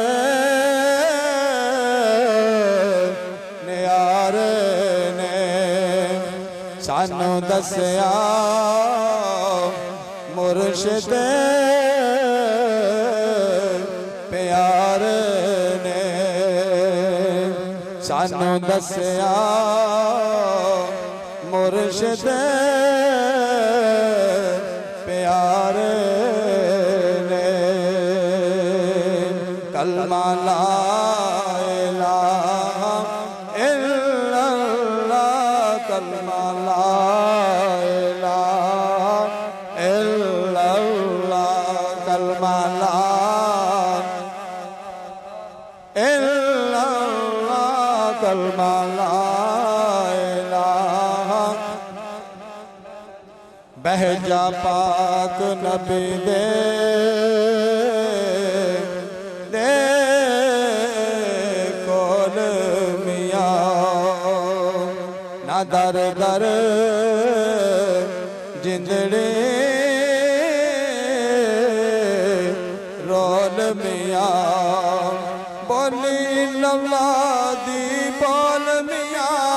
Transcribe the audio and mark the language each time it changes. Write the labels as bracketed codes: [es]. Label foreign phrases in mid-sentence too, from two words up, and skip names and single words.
[pa] نیارے نے سانوں دسیا مرشد پیار نے، سانوں دسیا مرشد پیار نے. [ar] كلمة لا إله إلا الله، كلمة لا إله إلا الله، كلمة لا إلا الله، كلمة لا إله. [pa] بہہ جا پاک نبی دے کول میاں، نہ در در جندڑی رول میاں، بولی لولا دی بول میاں,